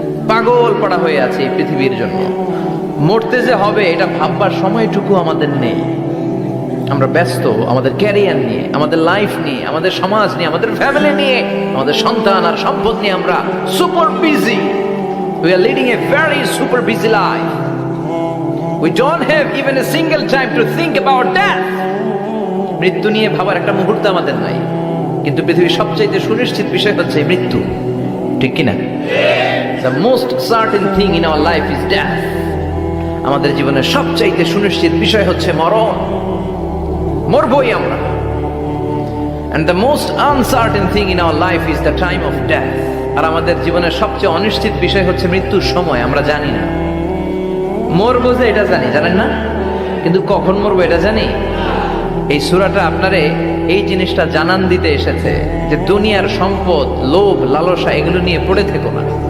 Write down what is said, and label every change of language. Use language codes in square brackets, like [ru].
[bn] পাগল পড়া হয়ে আছে এই পৃথিবীর জন্য। মরতে যে হবে এটা ভাববার সময়টুকু আমাদের নেই। আমরা ব্যস্ত আমাদের ক্যারিয়ার নিয়ে, আমাদের লাইফ নিয়ে, আমাদের সমাজ নিয়ে, আমাদের ফ্যামিলি নিয়ে, আমাদের সন্তান আর সম্পদ নিয়ে আমরা super busy. [en] We are leading a very super busy life. We don't have even a single time to think about death. [bn] মৃত্যু নিয়ে ভাবার একটা মুহূর্ত আমাদের নাই। কিন্তু পৃথিবীর সবচেয়ে সুনিশ্চিত বিষয় হচ্ছে মৃত্যু, ঠিক কিনা? [en] The most certain thing in our life is death. [bn] আমাদের জীবনের সবচেয়ে সুনিশ্চিত বিষয় হচ্ছে মরণ। মরবই আমরা। [en] And the most uncertain thing in our life is the time of death. [bn] আর আমাদের জীবনের সবচেয়ে অনিশ্চিত বিষয় হচ্ছে মৃত্যুর সময়। আমরা জানি না। মরবো যে এটা জানি, জানেন না? কিন্তু কখন মরবো এটা জানি? এই সূরাটা আপনারে এই জিনিসটা জানান দিতে এসেছে যে দুনিয়ার সম্পদ, লোভ, লালসা এগুলো নিয়ে পড়ে থেকো না।